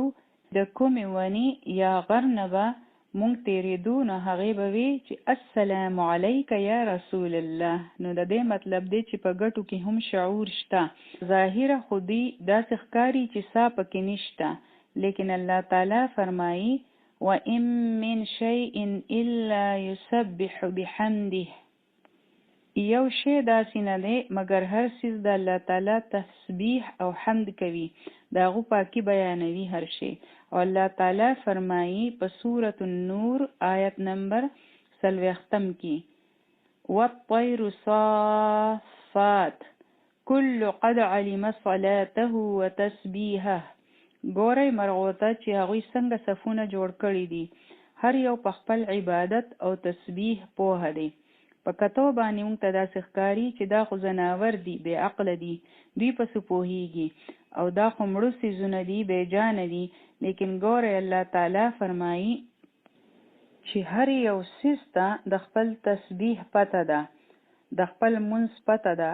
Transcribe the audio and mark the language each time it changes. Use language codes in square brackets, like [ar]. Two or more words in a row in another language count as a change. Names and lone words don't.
[ps] د کومې ونې یا غر نه به مونږ تېرېدو نو هغې به وي چې [ar] السلام علیک یا رسول الله. [ps] نو د دې مطلب دی چې په ګټو کې هم شعور شته. ظاهره خو دوی داسې ښکاري چې سا پکې نشته، لیکن الله تعالی فرمایي [ar] وَإِن مِّن شَيْءٍ إِلَّا يُسَبِّحُ بِحَمْدِهِ، [ps] یو شی داسې نه دی مګر هر څیز د الله تعالی تسبیح او حمد کوي، د هغو پاکي بیانوي هر شی. او الله تعالی فرمایي په سورة النور آیت نمبر 40 کې [ar] وَالطَّيْرُ صَافَّاتٍ كُلُّ قَدْ عَلِمَ صَلَاتَهُ وَتَسْبِيحَهُ. [ps] ګورئ مرغو ته چې هغوی څنګه صفونه جوړ کړي دي، هر یو په خپل عبادت او تسبیح پوهه دی. په کتو باندې مونږ ته داسې ښکاري چې دا خو ځناور دي، بې عقله دي، دوی پسې پوهیږي. او دا خو مړو څیزونه دي بیجانه دي. لیکن ګورئ الله تعالی فرمایي چې هر یو څیز ته د خپل تسبیح پته ده، د خپل منځ پته ده.